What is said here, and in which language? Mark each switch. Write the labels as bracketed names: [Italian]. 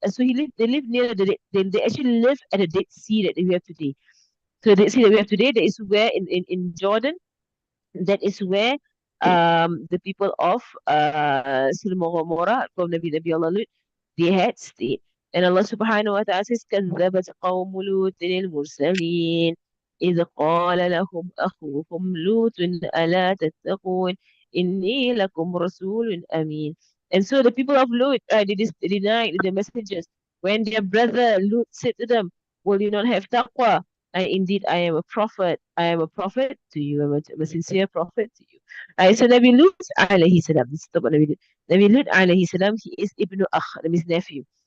[English] So they lived near they actually lived at the Dead Sea that we have today. So the Dead Sea that we have today, that is where in Jordan, that is where the people of Sodom and Gomorrah from Nabi Allah Lut, they had stayed. [Arabic] And Allah subhanahu wa ta'ala says, كذبت قوم لوط المرسلين إذ قال لهم أخوهم لوط ألا تتقون إني لكم رسول أمين. [English] And so the people of Lut, they denied the messengers when their brother Lut said to them, will you not have taqwa? Indeed, I am a prophet. I am a prophet to you. I'm a sincere prophet to you. So Nabi Lut alayhi salam, this is about Nabi Lut. Nabi Lut alayhi salam, he is [Arabic] Ibn Akh, [English] his nephew.